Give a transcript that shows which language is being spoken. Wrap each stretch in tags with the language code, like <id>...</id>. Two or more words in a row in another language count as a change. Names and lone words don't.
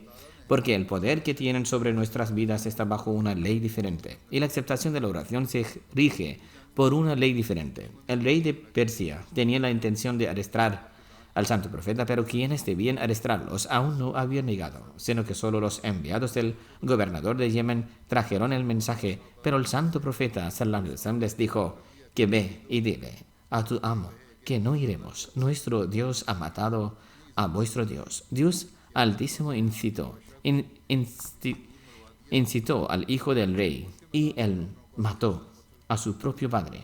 <es>Porque el poder que tienen sobre nuestras vidas está bajo una ley diferente y la aceptación de la oración se rige por una ley diferente. El rey de Persia tenía la intención de arrestar al Santo Profeta, pero quienes debían arrestarlos aún no habían llegado, sino que solo los enviados del gobernador de Yemen trajeron el mensaje. Pero el Santo Profeta</es> <ar>صلى الله عليه وسلم</ar> <es>les dijo que ve y dile a tu amo que no iremos. Nuestro Dios ha matado a vuestro Dios. Dios Altísimo incitó al hijo del rey y él mató a su propio padre.</es>